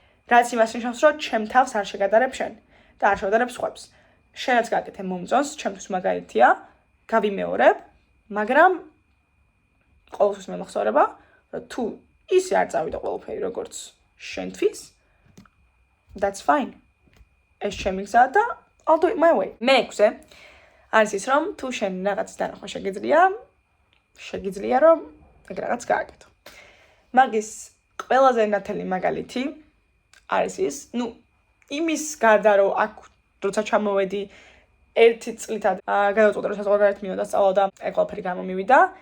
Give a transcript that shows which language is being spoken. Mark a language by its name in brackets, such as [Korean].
[Georgian] რაც იმას ნიშნავს, რომ ჩემ თავს არ შეგადარებ შენ და არ შევადარებ სხვებს. შენაც გააკეთე მომწონს, ჩემთვის მაგალითია, გავიმეორებ, მაგრამ ყოველთვის მე მახსოვრება, რომ თუ ისე არ წავიდა ყველაფერი როგორც შენთვის, [English] that's fine. [Georgian] ეს ჩემი გზაა და [English] I'll do it my way. [Georgian] მეექვსე არის ის, რომ თუ შენ რაღაც დანახვა შეგიძლია რომ ეგ რაღაც გააკეთო. მაგის ყველაზე ნათელი მაგალითი არის ის, იმის გარდა რომ აქ როცა ჩამოვედი ერთი წლითად გადავწყვიტე რომ საზღვარგარეთ მივიდა სწავლა და ეგ ყველაფერი გამომივიდა.